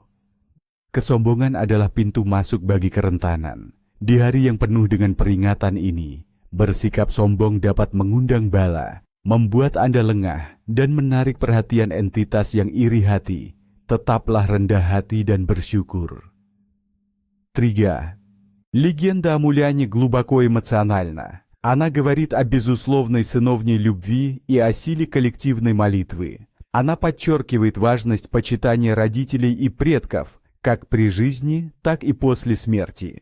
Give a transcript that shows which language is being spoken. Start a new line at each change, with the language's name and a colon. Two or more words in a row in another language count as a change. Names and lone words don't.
Indonesian: Kesombongan adalah pintu masuk bagi kerentanan. Di hari yang penuh dengan peringatan ini, bersikap sombong dapat mengundang bala, membuat Anda lengah, dan menarik perhatian entitas yang iri hati. Tetaplah rendah hati dan bersyukur. 3.
Russian: Легенда о Муляне глубоко эмоциональна. Она говорит о безусловной сыновней любви и о силе коллективной молитвы. Она подчеркивает важность почитания родителей и предков, как при жизни, так и после смерти.